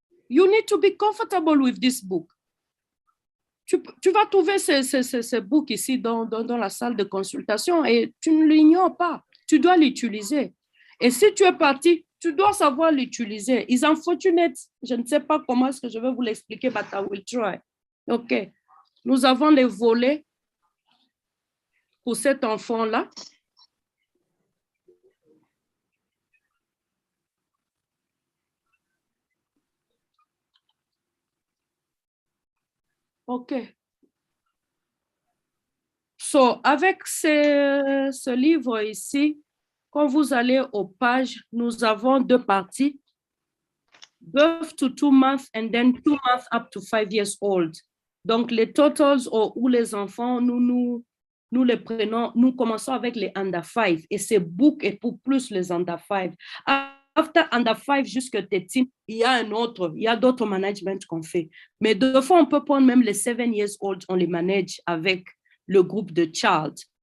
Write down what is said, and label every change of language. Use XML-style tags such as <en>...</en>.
<en>You need to be comfortable with this book.</en> <fr>Tu vas trouver ce book ici dans la salle de consultation et tu ne l'ignores pas. Tu dois l'utiliser. Et si tu es parti, tu dois savoir l'utiliser.</fr> <en>It's unfortunate.</en> <fr>Je ne sais pas comment est-ce que je vais vous l'expliquer,</fr> <en>but I will try.</en> <fr>OK. Nous avons les volets pour cet enfant-là. OK. So, avec ce livre ici, quand vous allez aux pages, nous avons deux parties.</fr> <en>Birth to 2 months and then 2 months up to 5 years old.</en> <fr>Donc, les totals ou les enfants, nous les prenons, nous commençons avec les under 5 et ce book est pour plus les under 5.</fr> <en>After under 5</en> <fr>jusqu'à 13, il y a d'autres management qu'on fait. Mais deux fois, on peut prendre même les</fr> <en>7 years old,</en> <fr>on les manage avec le groupe de child.</fr>